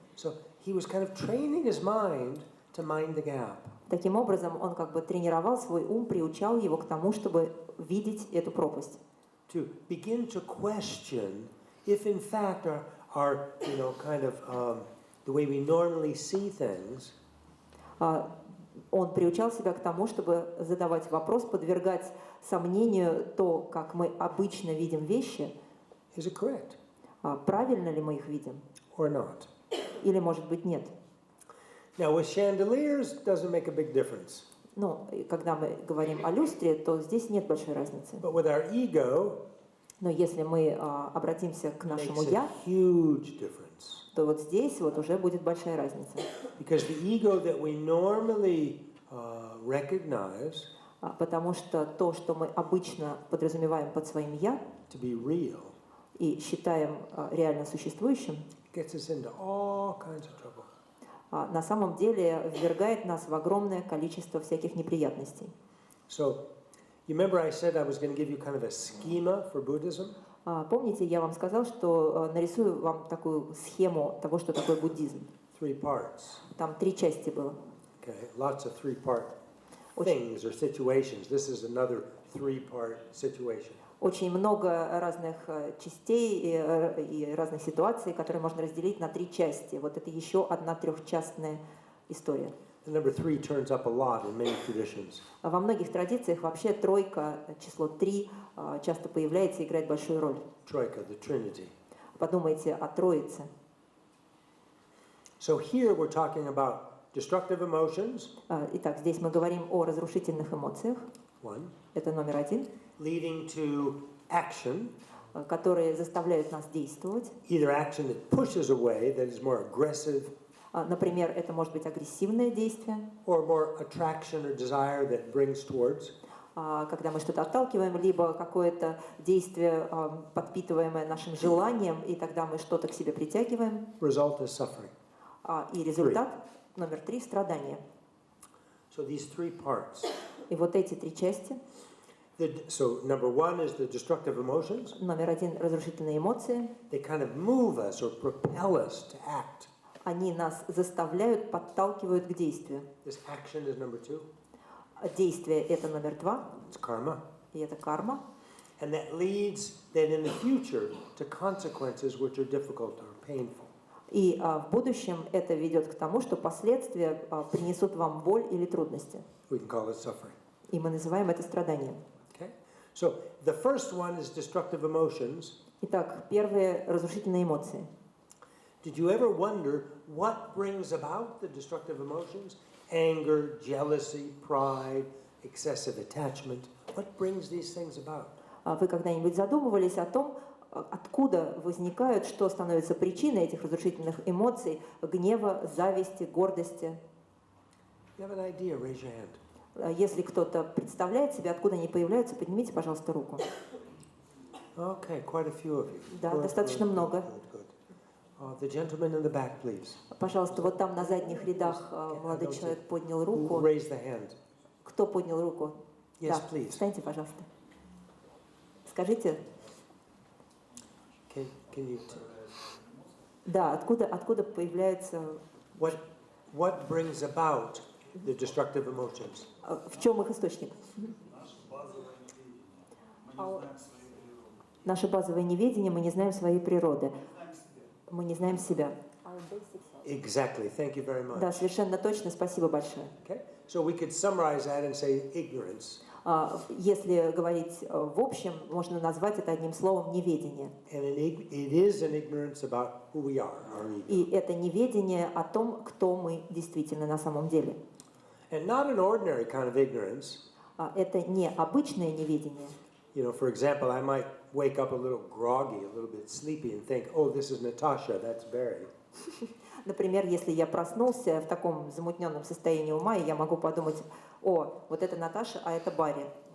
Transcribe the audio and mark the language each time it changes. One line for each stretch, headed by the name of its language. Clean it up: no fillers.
English: So he was kind of training his mind to mind the gap.
Russian: Таким образом, он как бы тренировал свой ум, приучал его к тому, чтобы видеть эту пропасть.
English: To begin to question if in fact our kind of the way we normally see things.
Russian: Он приучал себя к тому, чтобы задавать вопрос, подвергать сомнению то, как мы обычно видим вещи,
English: is it correct
Russian: правильно ли мы их видим,
English: or not?
Russian: или, может быть, нет.
English: Now, with chandeliers, doesn't make a big difference.
Russian: Ну, и когда мы говорим о люстре, то здесь нет большой разницы.
English: But with our ego,
Russian: Но если мы обратимся к
English: it
Russian: нашему
English: makes
Russian: «я»,
English: a huge difference.
Russian: то вот здесь вот уже будет большая разница.
English: Because the ego that we normally recognize
Russian: Потому что то, что мы обычно подразумеваем под своим «я»
English: to be real
Russian: и считаем реально существующим,
English: gets us into all kinds of trouble.
Russian: на самом деле ввергает нас в огромное количество всяких неприятностей.
English: So, you remember I said I was going to give you kind of a schema for Buddhism?
Russian: Помните, я вам сказал, что нарисую вам такую схему того, что такое буддизм.
English: 3 parts.
Russian: Там 3 части было.
English: Okay, lots of 3-part things or situations. This is another 3-part situation.
Russian: Очень много разных частей и разных ситуаций, которые можно разделить на 3 части. Вот это еще одна трехчастная история.
English: The number 3 turns up a lot in many traditions.
Russian: Во многих традициях вообще тройка, число 3, часто появляется и играет большую роль.
English: Troika, the Trinity.
Russian: Подумайте о Троице.
English: So here we're talking about destructive emotions,
Russian: Итак, здесь мы говорим о разрушительных эмоциях.
English: 1,
Russian: Это номер 1,
English: leading to action,
Russian: которые заставляют нас действовать.
English: either action that pushes away, that is more aggressive,
Russian: Например, это может быть агрессивное действие,
English: or more attraction or desire that brings towards.
Russian: когда мы что-то отталкиваем, либо какое-то действие, подпитываемое нашим желанием, и тогда мы что-то к себе притягиваем.
English: Result is suffering.
Russian: И результат, номер 3, страдание.
English: So these 3 parts.
Russian: И вот эти 3 части.
English: So number 1 is the destructive emotions.
Russian: Номер 1 – разрушительные эмоции.
English: They kind of move us or propel us to act.
Russian: Они нас заставляют, подталкивают к действию.
English: This action is number 2.
Russian: Действие – это номер 2,
English: It's karma.
Russian: и это карма.
English: And that leads then in the future to consequences which are difficult or painful.
Russian: И в будущем это ведет к тому, что последствия принесут вам боль или трудности.
English: We can call it suffering.
Russian: И мы называем это страданием.
English: Okay? So the first one is destructive emotions.
Russian: Итак, первые разрушительные эмоции.
English: Did you ever wonder what brings about the destructive emotions? Anger, jealousy, pride, excessive attachment. What brings these things about?
Russian: Вы когда-нибудь задумывались о том, откуда возникают, что становится причиной этих разрушительных эмоций, гнева, зависти, гордости?
English: You have an idea, raise your hand.
Russian: Если кто-то представляет себе, откуда они появляются, поднимите, пожалуйста, руку.
English: Okay, quite a few of you.
Russian: Да,
English: Good,
Russian: достаточно
English: good,
Russian: много.
English: good, good. The gentleman in the back, please.
Russian: Пожалуйста, вот там на задних рядах молодой человек поднял
English: Who
Russian: руку.
English: raised the hand?
Russian: Кто поднял руку?
English: Yes,
Russian: Да,
English: please.
Russian: встаньте, пожалуйста. Скажите,
English: Can you
Russian: да, откуда появляются,
English: what brings about the destructive emotions?
Russian: в чем их источник? Наше базовое неведение, мы не знаем своей природы. Мы не знаем себя.
English: Exactly. Thank you very much.
Russian: Да, совершенно точно, спасибо большое.
English: Okay? So we could summarize that and say ignorance.
Russian: Если говорить в общем, можно назвать это одним словом неведение.
English: And it is an ignorance about who we are, our ego.
Russian: И это неведение о том, кто мы действительно на самом деле.
English: And not an ordinary kind of ignorance.
Russian: Это не обычное неведение.
English: You know, for example, I might wake up a little groggy, a little bit sleepy and think, oh, this is Natasha, that's Barry.
Russian: Например, если я проснулся в таком замутненном состоянии ума, и я могу подумать, о, вот это Наташа, а это Барри.